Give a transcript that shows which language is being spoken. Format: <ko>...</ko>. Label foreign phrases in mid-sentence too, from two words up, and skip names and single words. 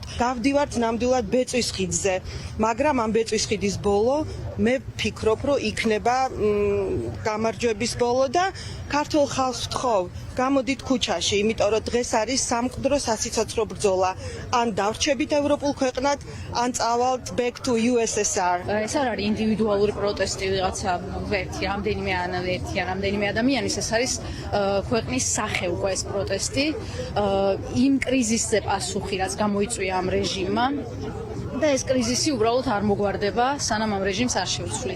<ka>გავდივართ ნამდვილად ბეწვის ხიდზე, მაგრამ ამ ბეწვის ხიდის ბოლო მე ვფიქრობ, რომ იქნება გამარჯვების ბოლო და ქართულ ხალხს ვთხოვ, გამოდით ქუჩაში, იმიტომ რომ დღეს არის სამკვდრო სასიცოცხლო ბრძოლა. ან დავრჩებით ევროპულ ქვეყნად, ან წავალთ</ka> <en>back to USSR.</en> <ka>ეს არ არის ინდივიდუალური პროტესტი, ვიღაცა ერთი, რამდენიმე ადამიანის, ეს არის ქვეყნის სახე უკვე ეს პროტესტი. იმ კრიზისზე პასუხი, რაც გამოიწვია ამ რეჟიმმა. და ეს კრიზისი უბრალოდ არ მოგვარდება, სანამ ამ რეჟიმს არ შევცვლით.</ka>